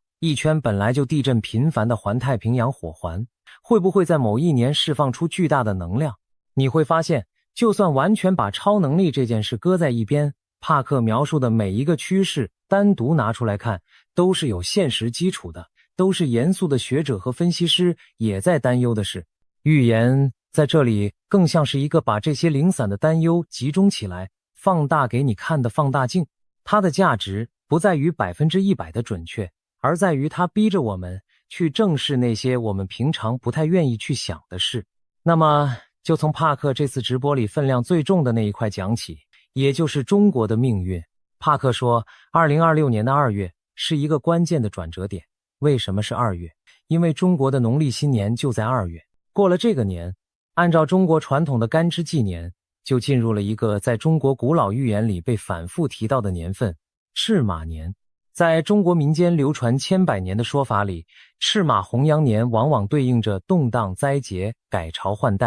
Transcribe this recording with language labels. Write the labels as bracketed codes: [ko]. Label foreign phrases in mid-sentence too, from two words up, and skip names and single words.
[zh] 一圈本來就地震頻繁的環太平洋火環，會不會在某一年釋放出巨大的能量？你會發現，就算完全把超能力這件事擱在一邊，帕克描述的每一個趨勢單獨拿出來看，都是有現實基礎的，都是嚴肅的學者和分析師也在擔憂的事。預言在這裡更像是一個把這些零散的擔憂集中起來，放大給你看的放大鏡。它的價值不在於100%的準確，而在於它逼着我們去正視那些我們平常不太願意去想的事。那麼就從帕克這次直播裡分量最重的那一塊講起，也就是中國的命運。帕克說，2026年的2月是一個關鍵的轉折點。為什麼是2月？因為中國的農曆新年就在2月。過了這個年，按照中國傳統的干支紀年，就進入了一個在中國古老預言裡被反復提到的年份——赤馬年。在中國民間流傳千百年的說法裡，赤馬紅羊年往往對應着動盪、災劫、改朝換代。